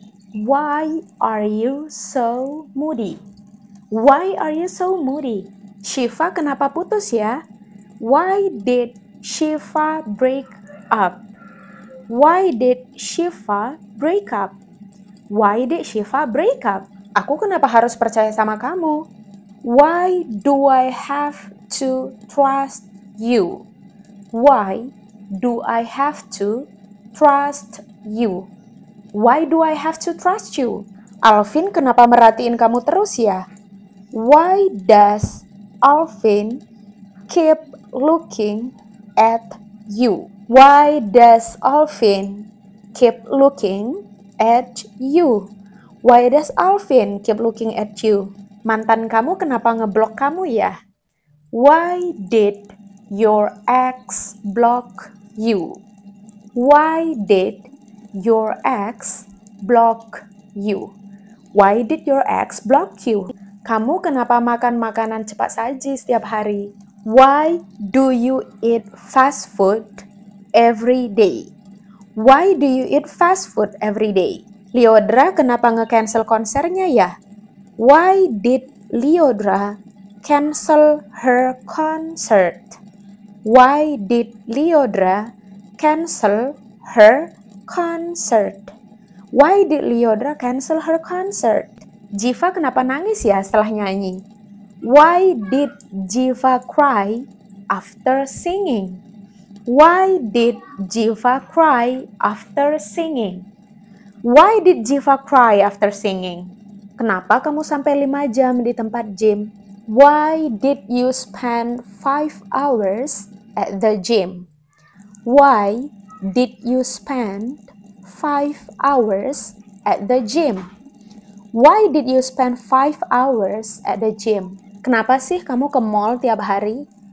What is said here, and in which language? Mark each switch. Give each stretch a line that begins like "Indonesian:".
English: Why are you so moody? Why are you so moody?
Indonesian: Shiva kenapa putus ya?
English: Why did Shiva break up? Why did Shiva break up? Why did Shiva break up?
Indonesian: Aku kenapa harus percaya sama kamu?
English: Why do I have to trust you? Why do I have to trust you? Why do I have to trust you?
Indonesian: Alvin kenapa merhatiin kamu terus ya?
English: Why does Alvin keep looking at you? Why does Alvin keep looking at you? Why does Alvin keep looking at you?
Indonesian: Mantan kamu kenapa ngeblok kamu ya?
English: Why did your ex block you? Why did your ex block you? Why did your ex block you?
Indonesian: Kamu kenapa makan makanan cepat saji setiap hari?
English: Why do you eat fast food every day? Why do you eat fast food every day?
Indonesian: Lyodra kenapa nge-cancel konsernya ya?
English: Why did Lyodra cancel her concert? Why did Lyodra cancel her concert? Why did Lyodra cancel her concert?
Indonesian: Jiva kenapa nangis ya setelah nyanyi?
English: Why did Jiva cry after singing? Why did Jiva cry after singing? Why did Jiva cry after singing?
Indonesian: Kenapa kamu sampai 5 jam di tempat gym?
English: Why did you spend 5 hours at the gym? Why did you spend 5 hours at the gym? Why did you spend 5 hours at the gym?
Indonesian: Kenapa sih kamu ke mall tiap hari?